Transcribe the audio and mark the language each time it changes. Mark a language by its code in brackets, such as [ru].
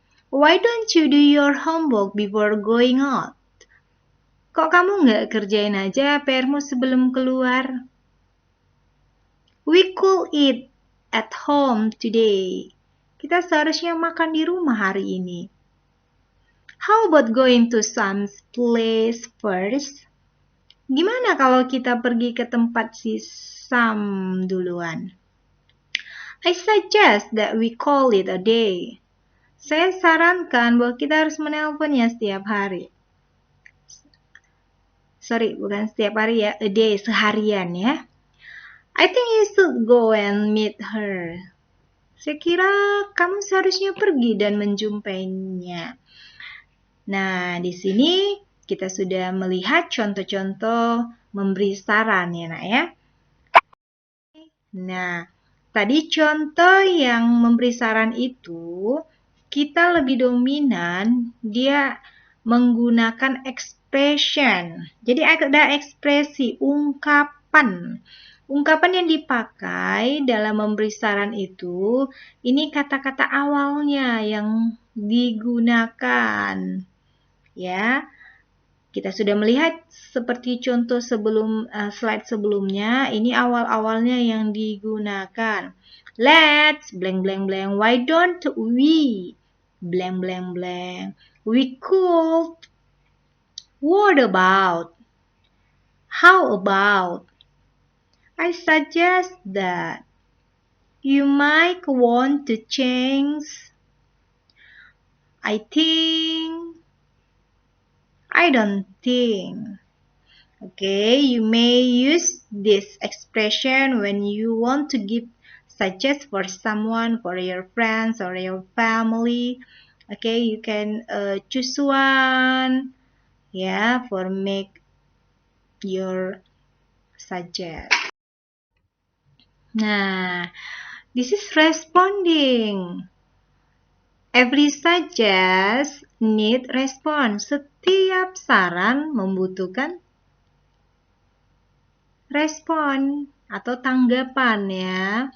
[en] Why don't you do your homework before going out? [id] Kok kamu nggak kerjain aja PR-mu sebelum keluar? [en] We could eat at home today. [id] Kita seharusnya makan di rumah hari ini. [en] How about going to some place first? [id] Gimana kalau kita pergi ke tempat si Sam duluan? [en] I suggest that we call it a day. [id] Saya sarankan bahwa kita harus menelponnya setiap hari. Sorry, bukan setiap hari ya, [en] a day, [id] seharian ya. [en] I think you should go and meet her. [id] Saya kira kamu seharusnya pergi dan menjumpainya. Nah, di sini kita sudah melihat contoh-contoh memberi saran ya, Nak ya. Nah, tadi contoh yang memberi saran itu kita lebih dominan dia menggunakan expression. Jadi ada ekspresi, ungkapan. Ungkapan yang dipakai dalam memberi saran itu, ini kata-kata awalnya yang digunakan. Ya, kita sudah melihat seperti contoh sebelum slide sebelumnya, ini awal-awalnya yang digunakan. [en] Let's blank blank blank. Why don't we blank blank blank? We could. What about? How about? I suggest that. You might want to change. I think. I don't think. Okay, you may use this expression when you want to give suggest for someone, for your friends or your family. Okay, you can choose one, yeah, for make your suggest. Nah, this is responding. Every suggest need response. [id] Setiap saran membutuhkan respon atau tanggapan ya.